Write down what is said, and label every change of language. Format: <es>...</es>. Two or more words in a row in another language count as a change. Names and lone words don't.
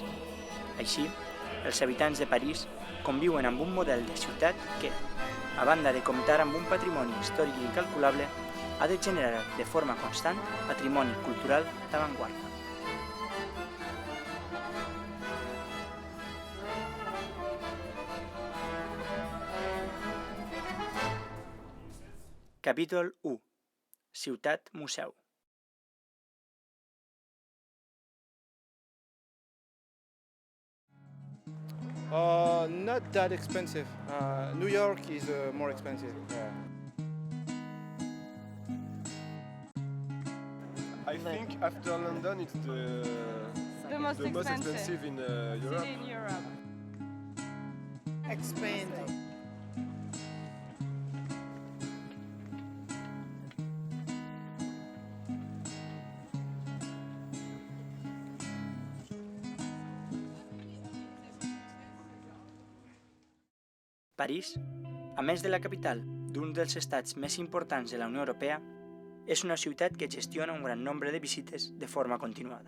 <ca>Així, els habitants de París conviuen amb un model de ciutat que, a banda de comptar amb un patrimoni històric incalculable, ha de generar de forma constant patrimoni cultural d'avantguarda. Capítol 1. Ciutat Museu.</ca> <en>Not that expensive. New York is more expensive. I think after London, it's The most expensive in Europe. city in Europe. Expensive.</en> <ca>París, a més de la capital d'un dels estats més importants de la Unió Europea, és una ciutat que gestiona un gran nombre de visites de forma continuada.</ca>